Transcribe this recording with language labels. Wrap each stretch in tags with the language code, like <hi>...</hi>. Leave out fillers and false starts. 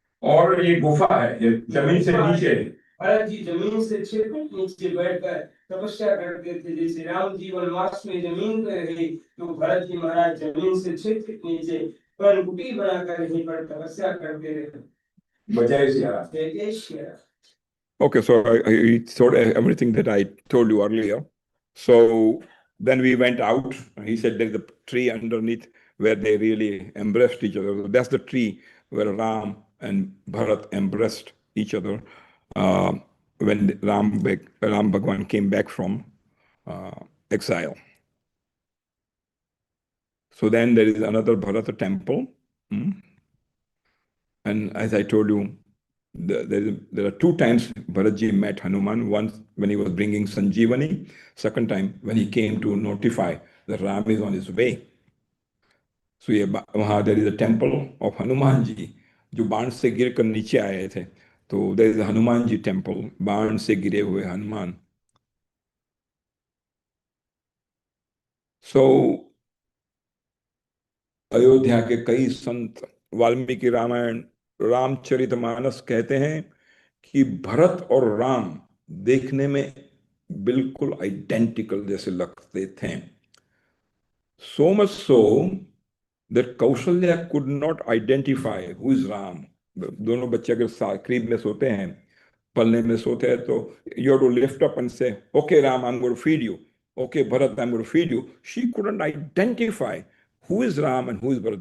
<hi>और ये गुफा है, ये जमीन से नीचे. भरत जी जमीन से 6 फीट नीचे बैठकर तपस्या करते थे. जैसे राम जी वनवास में जमीन पर रहे तो भरत जी महाराज जमीन से 6 फीट नीचे पर्णकुटी बनाकर यहीं पर तपस्या करते रहे. जय श्री राम. जय Shri Ram.</hi> <en>Okay, so I told everything that I told you earlier. So then we went out. He said there's a tree underneath where they really embraced each other. So that's the tree where Ram and Bharat embraced each other when Ram Bhagvan came back from exile. So then there is another Bharata temple. And as I told you, there are 2 times Bharatji met Hanuman. Once when he was bringing Sanjeevani, second time when he came to notify that Ram is on his way. So there is a temple of Hanuman ji,</en> <hi>जो बाण से गिर कर नीचे आए थे.</hi> <en>तो there is a Hanuman ji temple,</en> <hi>बाण से गिरे हुए हनुमान. So अयोध्या के कई संत वाल्मीकि रामायण रामचरितमानस कहते हैं कि भरत और राम देखने में बिल्कुल आइडेंटिकल जैसे लगते थे.</hi> <en>So much so that Kaushalya could not identify who is Ram.</en> <hi>दोनों बच्चे अगर करीब में सोते हैं, पलने में सोते हैं, तो</hi> <en>you have to lift up and say, okay Ram, I'm going to feed you. Okay Bharat, I'm going to feed you. She couldn't identify who is Ram and who is Bharat.</en>